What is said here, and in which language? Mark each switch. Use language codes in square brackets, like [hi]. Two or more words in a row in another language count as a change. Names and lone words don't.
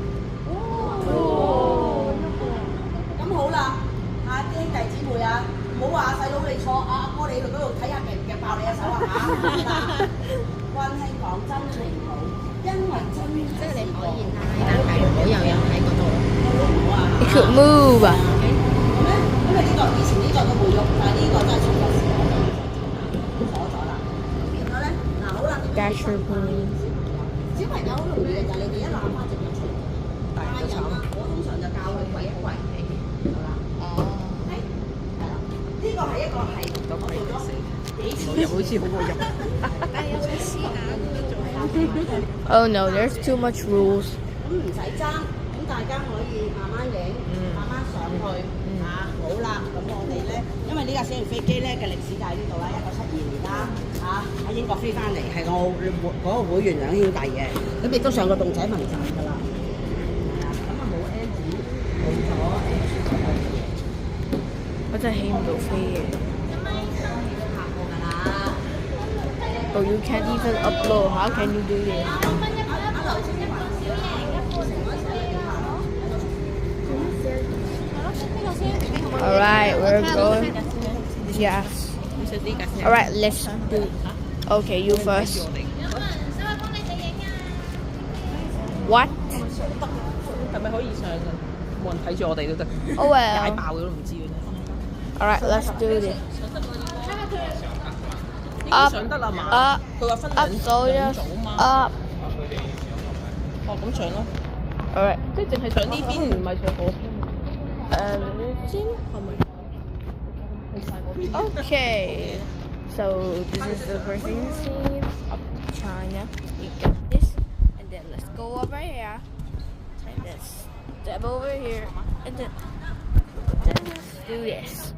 [yue] 咁好啦，啲兄弟姊妹啊，唔好話細佬你坐，阿哥你去嗰度睇下夾唔夾爆你隻手啊嚇！溫馨講真係唔好，因為真即係你可以拉，但係唔好又有喺嗰度，好唔好啊？ [en] It could move. [yue] 咁咧， 因為呢個以前呢個都會喐，但係呢個真係出咗事鎖咗啦。變咗咧，嗱好啦， [en] Dasher please. [yue] 小朋友好容易嘅就係你哋一攬翻隻腳出嚟，大人啊，我通常就教佢跪一跪地，好啦。哦。係啦，呢個係一個係我做咗幾次，好似好過入。 [en] Oh no, there's too much rules. [yue] 咁唔使爭，咁大家可以慢慢影，慢慢上去嚇。好啦，咁我哋咧，因為呢架小型飛機咧嘅歷史就喺呢度啦，1972年啦，喺英國飛翻嚟，係我嗰個會員兩兄弟嘅，咁亦都上過洞仔文站㗎啦。咁啊冇 N 字，冇咗 N 字就係。我真係起唔到飛嘅。行過㗎啦。 [en] Oh, you can't even upload. How can you do this? Alright, we're going. Yes. Alright, let's do. Okay, you first. What? [yue] 係咪可以上㗎？冇人睇住我哋都得。 Oh 踩 [en] well. [yue] 爆咗都唔知嘅。 [en] Alright, let's do this. [yue] 應該上得啦嘛？ [en] Up, [yue] 佢話分 [en] up, [yue] 兩 [en] soldiers. [yue] 組嘛。 [en] Up. [yue] 哦，咁上咯。 [en] Alright. [yue] 即係淨係上呢邊，唔係上嗰邊。係咪？ [en] Okay. So this is the first scene of China. You got this, and then let's go over here, and then step over here, and then let's do this.